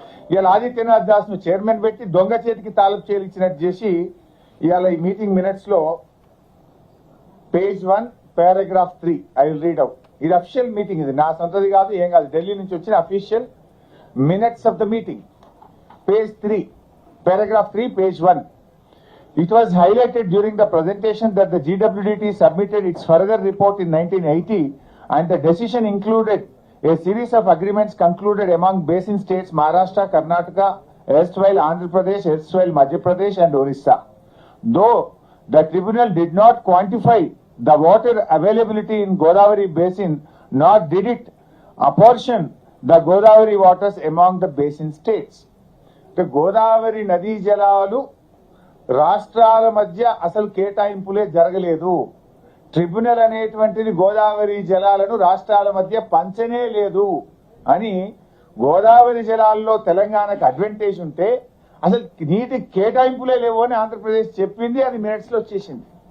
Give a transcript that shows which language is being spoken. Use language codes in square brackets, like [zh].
[te] ఇవాళ ఆదిత్యనాథ్ దాస్ ను చైర్మన్ పెట్టి దొంగ చేతికి తాలూపు చేయించినట్టు చేసి ఇవాళ ఈ మీటింగ్ మినిట్స్ లో page 1 paragraph 3 [en] I will read out. [te] ఇది అఫీషియల్ మీటింగ్, ఇది నా సొంతది కాదు, ఏం కాదు, ఢిల్లీ నుంచి వచ్చిన [en] Official minutes of the meeting. [te] Page 3 paragraph 3 page 1. [en] It was highlighted during the presentation that the GWDT submitted its further report in 1980 and the decision included a series of agreements concluded among basin states Maharashtra, Karnataka, erstwhile Andhra Pradesh, erstwhile Madhya Pradesh and Orissa. Though the tribunal did not quantify the water availability in Godavari basin, nor did it apportion the Godavari waters among the basin states. [te] The Godavari Nadi Jalalu రాష్ట్రాల మధ్య అసలు కేటాయింపులే జరగలేదు. Tribunal అనేటువంటిది గోదావరి జలాలను రాష్ట్రాల మధ్య పంచనే లేదు అని, గోదావరి జలాల్లో తెలంగాణకు అడ్వాంటేజ్ ఉంటే అసలు నీటి కేటాయింపులే లేవు అని ఆంధ్రప్రదేశ్ చెప్పింది. అది మినిట్స్ లో వచ్చేసింది.